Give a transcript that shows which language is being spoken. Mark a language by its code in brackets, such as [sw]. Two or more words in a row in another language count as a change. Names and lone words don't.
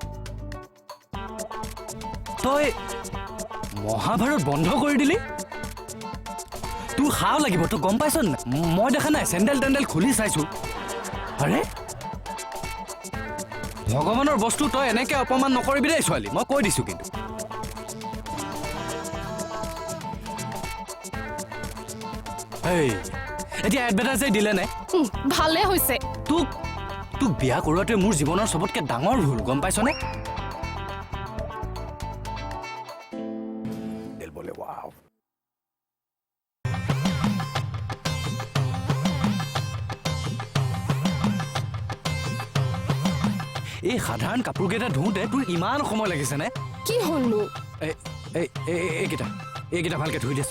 [as] তই মহাভাৰত বন্ধ কৰি দিলি তোৰ হাও লাগিব তই গম পাইছ নাই মই দেখা নাই চেণ্ডেল টেণ্ডেল খুলি চাইছো আৰে ভগৱানৰ বস্তু তই এনেকে অপমান নকৰিবি দেই ছোৱালী মই কৈ দিছো কিন্তু এতিয়া এডভাৰটাইজ দিলে নে ভালে হৈছে তোক বিয়া কৰোৱাটোৱে মোৰ জীৱনৰ চবতকে ডাঙৰ ভুল গম পাইছনে [hi] दिल बोले वाह [as] এই সাধাৰণ কাপোৰকেইটা ধুওঁতে তোৰ ইমান সময় লাগিছে নে কি হ'লনো এইকেইটা ভালকে ধুই দেচোন